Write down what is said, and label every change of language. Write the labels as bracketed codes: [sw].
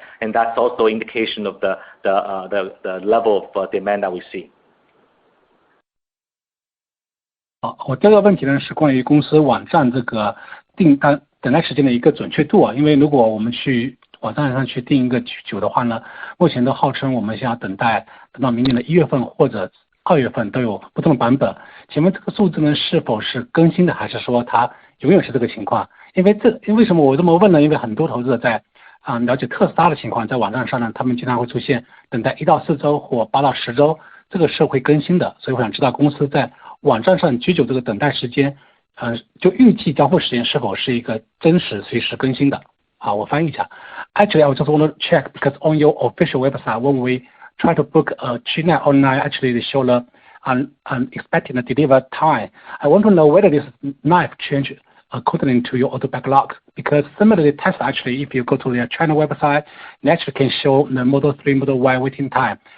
[en] And that's also indication of the level of demand that we see. [zh] 我第二个问题呢是关于公司网站这个订单等待时间的一个准确度因为如果我们去网站上去订一个需求的话呢，目前都号称我们想要等到明年的1月份或者2月份都有不同的版本。请问这个数字呢是否是更新的，还是说它永远是这个情况？因为什么我这么问呢？因为很多投资者在了解特斯拉的情况，在网站上呢，他们经常会出现等待1到4周或8到10周，这个是会更新的。所以我想知道公司在网站上居久这个等待时间，就预计交付时间是否是一个真实随时更新的？好，我翻译一下。 [en] Actually, I just want to check because on your official website, when we try to book a G9 online, actually they show the expected deliver time. I want to know whether this knife change according to your order backlog, because similarly Tesla actually, if you go to their China website, they actually can show the Model 3, Model Y waiting time.